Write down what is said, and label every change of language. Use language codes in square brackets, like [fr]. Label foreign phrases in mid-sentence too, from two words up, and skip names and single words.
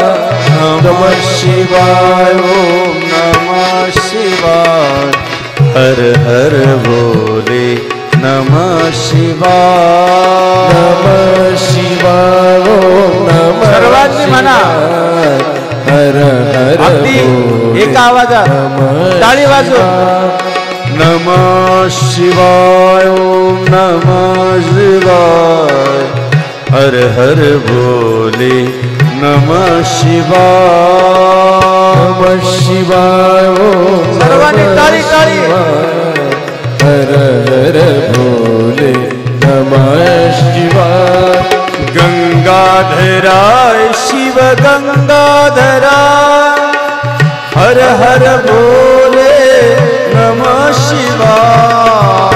[sa] नमः शिवाय ओम नमः शिवाय हर हर भोले नमः शिवाय. नमः शिवाय ओम नमः [mr] सर्वांनी म्हणा [sa] हर हर [mr] अगदी एका आवाजात टाळी वाजवून. [sa] नमः शिवाय ओम नमः शिवाय हर हर भोले नमः शिवाय. नमः शिवाय ओम [mr] सर्वांनी टाळी टाळी. [sa] हर हर भोले नमः शिवाय. गंगाधराय शिव गंगाधरा हर हर भोले नमः शिवाय.